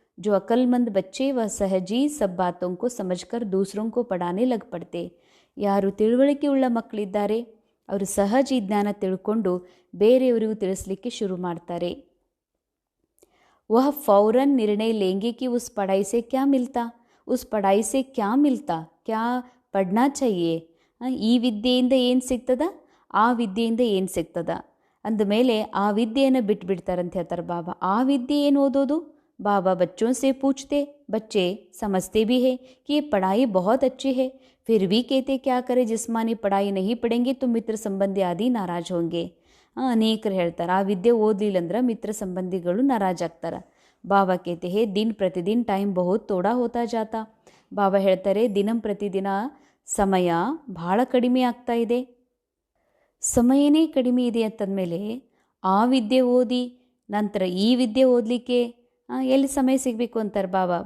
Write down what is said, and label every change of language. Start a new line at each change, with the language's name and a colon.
Hindi: जो अक्लमंद बच्चे व सहजी सब बातों को समझकर दूसरों को पढ़ाने लग पड़ते.
Kannada: ಯಾರು ತಿಳುವಳಿಕೆ ಉಳ್ಳ ಮಕ್ಕಳಿದ್ದಾರೆ ಅವರು ಸಹಜ ಜ್ಞಾನ ತಿಳ್ಕೊಂಡು ಬೇರೆಯವರಿಗೂ ತಿಳಿಸ್ಲಿಕ್ಕೆ ಶುರು ಮಾಡ್ತಾರೆ.
Hindi: वह फौरन निर्णय लेंगे कि उस पढ़ाई से क्या मिलता, उस पढ़ाई से क्या मिलता, क्या पढ़ना चाहिए.
Kannada: ಈ ವಿದ್ಯೆಯಿಂದ ಏನು ಸಿಗ್ತದ, ಆ ವಿದ್ಯೆಯಿಂದ ಏನು ಸಿಗ್ತದ ಅಂದಮೇಲೆ ಆ ವಿದ್ಯೆಯನ್ನು ಬಿಟ್ಬಿಡ್ತಾರಂತ ಹೇಳ್ತಾರೆ ಬಾಬಾ. ಆ ವಿದ್ಯೆ ಏನು ಓದೋದು?
Hindi: बाबा बच्चों से पूछते, बच्चे समझते भी है कि ये पढ़ाई बहुत अच्छी है, फिर भी कहते क्या करें, जिस्मानी पढ़ाई नहीं पढ़ेंगे तो मित्र संबंधी आदि नाराज होंगे.
Kannada: ಅನೇಕರು ಹೇಳ್ತಾರೆ, ಆ ವಿದ್ಯೆ ಓದಲಿಲ್ಲ ಅಂದ್ರೆ ಮಿತ್ರ ಸಂಬಂಧಿಗಳು ನಾರಾಜ್ ಆಗ್ತಾರೆ.
Hindi: ಬಾಬಾ ಕೇತೆ ಹೇ ದಿನ ಪ್ರತಿದಿನ ಟೈಮ್ ಬಹುತ್ ತೋಡಾ ಹೋತಾ ಜಾತಾ.
Kannada: ಬಾಬಾ ಹೇಳ್ತಾರೆ, ದಿನ ಪ್ರತಿದಿನ ಸಮಯ ಭಾಳ ಕಡಿಮೆ ಆಗ್ತಾ ಇದೆ. ಸಮಯನೇ ಕಡಿಮೆ ಇದೆ ಅಂತಂದಮೇಲೆ ಆ ವಿದ್ಯೆ ಓದಿ ನಂತರ ಈ ವಿದ್ಯೆ ಓದಲಿಕ್ಕೆ ಎಲ್ಲಿ ಸಮಯ ಸಿಗಬೇಕು ಅಂತಾರೆ ಬಾಬಾ.